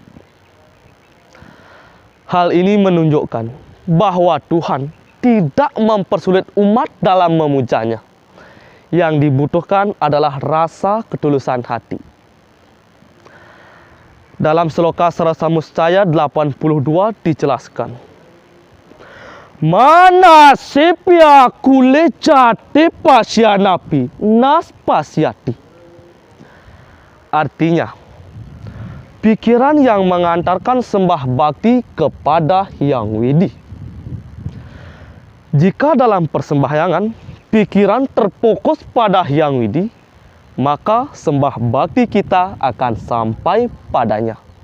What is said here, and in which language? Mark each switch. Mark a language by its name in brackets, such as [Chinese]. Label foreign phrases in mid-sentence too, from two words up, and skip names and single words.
[Indonesian] Hal ini menunjukkan bahwa Tuhan tidak mempersulit umat dalam memujanya. Yang dibutuhkan adalah rasa ketulusan hati. Dalam Sloka Sarasa Muscaya 82 dijelaskan, [Sanskrit] मन सेप्य कुले जाते पश्यनपि नस् पश्यति. [Indonesian] Artinya, pikiran yang mengantarkan sembah bakti kepada Hyang Widi. Jika dalam persembahyangan pikiran terfokus pada Hyang Widi, maka sembah bakti kita akan sampai padanya.